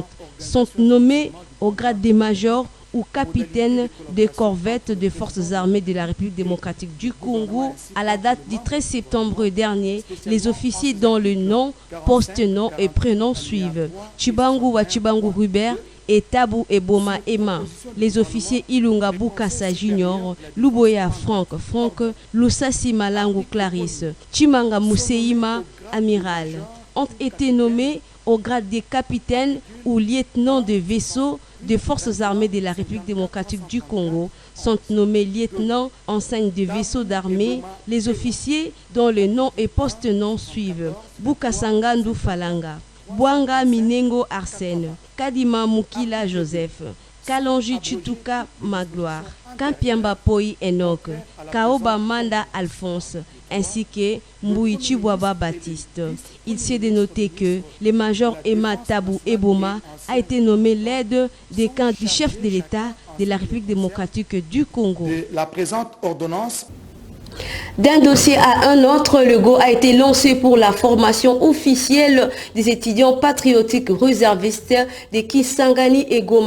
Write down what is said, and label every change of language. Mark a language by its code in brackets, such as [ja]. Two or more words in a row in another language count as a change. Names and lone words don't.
[fr] Sont nommés au grade des majors ou capitaines des corvettes des forces armées de la République démocratique du Congo à la date du 13 septembre dernier, les officiers dont le nom, poste, nom et prénom suivent. Chibangu wa Chibangu Hubert et Tabou Eboma Emma. Les officiers Ilunga Bukasa Junior, Luboya Franck, Lusasi Malangu Clarisse, Chimanga Mousseima Amiral ont été nommés au grade des capitaines ou lieutenants de vaisseaux des forces armées de la République démocratique du Congo. Sont nommés lieutenants enseignes de vaisseaux d'armée. Les officiers dont le nom et poste-nom suivent: Bukasanga Ndu Falanga, Bwanga Minengo Arsène, Kadima Mukila Joseph, Kalonji Chituka Magloire, Kampiamba Poi Enoch, Kaoba Manda Alphonse, ainsi que Mbouyi Chibwaba Baptiste. Il s'est dénoté que le major Emma Tabou Eboma a été nommé l'aide des camps du chef de l'État de la République démocratique du Congo. La présente ordonnance. D'un dossier à un autre, le go a été lancé pour la formation officielle des étudiants patriotiques réservistes de Kisangani et Goma.